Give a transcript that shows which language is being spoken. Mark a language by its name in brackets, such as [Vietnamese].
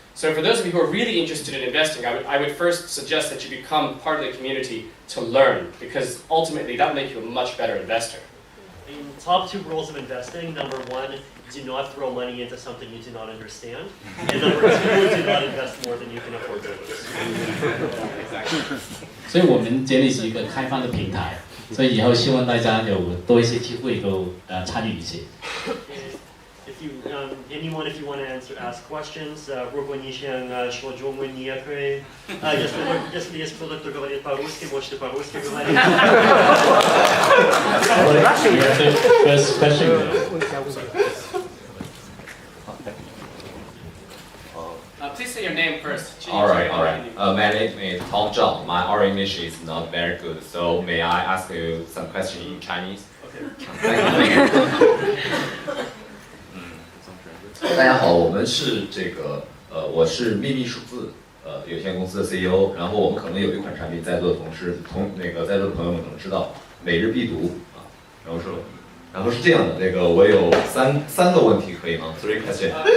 [English] So for those of you who are really interested in investing, I would first suggest that you become part of the community to learn, because ultimately that will make you a much better investor. In top 2 rules of investing, number 1, do not throw money into something you do not understand. And number 2, do not invest more than you can afford to lose. [Chinese] 所以我们建立起一个开放的平台，所以以后希望大家有多一些机会都参与一些。 [English] If you want to ask questions, [Chinese] 如果你想说中文，你也可以。 [Russian] Если есть кто-то, кто говорит по-русски, можете по-русски говорить. [English] First question. Please say your name first. All right. My name is Tom Zhao. My oral English is not very good, so may I ask you some questions in Chinese? Okay. [Chinese] 大家好，我们是我是秘密数字有限公司的 CEO， 然后我们可能有一款产品，在座的在座的朋友们可能知道，每日必读啊，然后是这样的，我有三个问题，可以吗 ？ [English] Three questions.